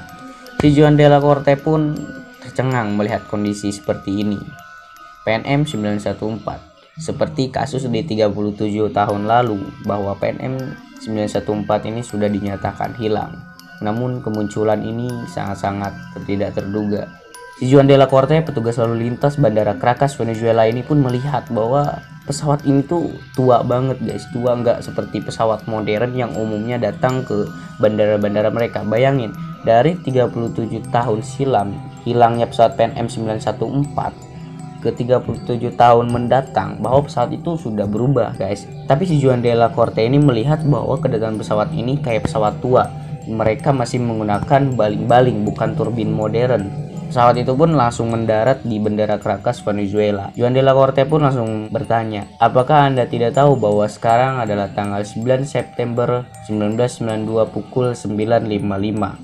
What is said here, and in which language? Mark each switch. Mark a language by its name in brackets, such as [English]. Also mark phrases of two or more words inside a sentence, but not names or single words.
[Indonesian] Si Juan de la Corte pun tercengang melihat kondisi seperti ini. Pan Am 914 seperti kasus di 37 tahun lalu bahwa Pan Am 914 ini sudah dinyatakan hilang. Namun kemunculan ini sangat-sangat tidak terduga. Si Juan de la Corte, petugas lalu lintas Bandara Caracas, Venezuela ini pun melihat bahwa pesawat ini tuh tua banget guys. Tua, nggak seperti pesawat modern yang umumnya datang ke bandara-bandara mereka. Bayangin, dari 37 tahun silam hilangnya pesawat Pan Am 914 ke 37 tahun mendatang, bahwa pesawat itu sudah berubah guys. Tapi si Juan de la Corte ini melihat bahwa kedatangan pesawat ini kayak pesawat tua. Mereka masih menggunakan baling-baling, bukan turbin modern. Pesawat itu pun langsung mendarat di Bandara Caracas, Venezuela. Juan de la Corte pun langsung bertanya, "Apakah Anda tidak tahu bahwa sekarang adalah tanggal 9 September 1992 pukul 9.55?